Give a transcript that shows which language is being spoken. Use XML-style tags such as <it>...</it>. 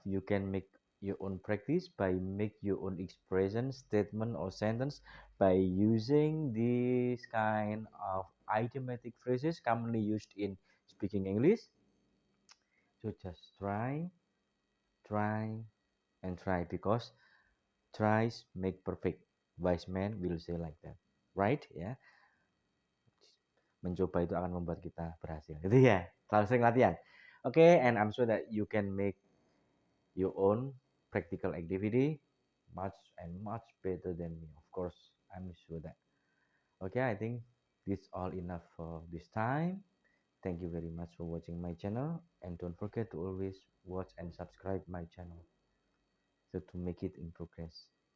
<en>You can make your own practice by make your own expression, statement, or sentence by using this kind of idiomatic phrases commonly used in speaking English. So just try, and try because tries make perfect. Wise man will say like that, right?</en> <id>Ya, mencoba itu akan membuat kita berhasil. Gitu ya. Selalu sering latihan.</id> <en>Okay, and I'm sure that you can make your own practical activity much and much better than me. Of course, I'm sure that. Okay, I think this all enough for this time. Thank you very much for watching my channel, and don't forget to always watch and subscribe my channel so to make it in progress.</en>